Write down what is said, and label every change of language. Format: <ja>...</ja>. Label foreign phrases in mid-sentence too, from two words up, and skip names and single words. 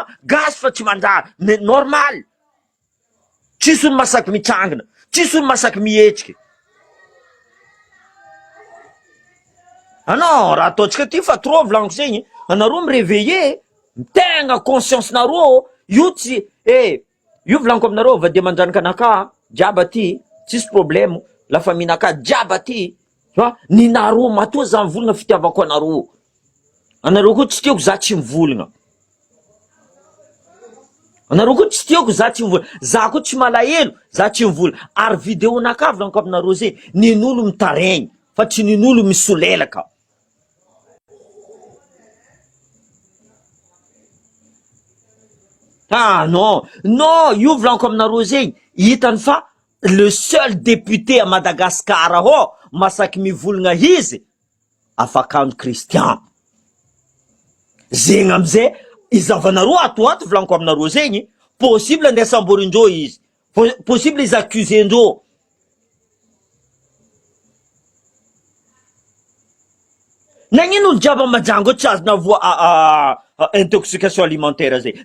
<mg>Gasy fa tsy manjary,</mg> <fr>mais normal.</fr> <mg>Tsisy olo masaky mitsangana, tsisy olo masaky mihetsiky. Anao raha ataotsika ty fa trop volaniko zegny, anareo mireveiller, tegna conscience nareo, io tsy io volaniko aminareo va de mandranika anaka jiaby aty, tsisy problème,</mg> <fr>la famille</fr> <mg>naka jiaby aty, ny nareo matoa za mivolagna fitiavako anareo. Anareo koa tsy tiako za tsy mivolagna. Anareo koa tsy tiako za tsy mivolagna, za koa tsy malahelo za tsy mivolagna. Ary vidéo naka volaniko aminareo zay, nin'olo mitaregny fa tsy nin'olo misolelaka.</mg> <fr>Ah non, non,</fr> <mg>io volaniko aminareo zegny, hitany fa</mg> <fr>le seul député à Madagascar</fr> <mg>ao masaky mivolagna izy Afakano Christian. Zegny amizay izavanareo ato volaniko aminareo zegny, possible andeha samborindreo izy, possible izy accusendreo. Nagnino olo jiaby majango tsy azona avoa</mg> <fr>intoxication alimentaire</fr> <mg>zay.</mg>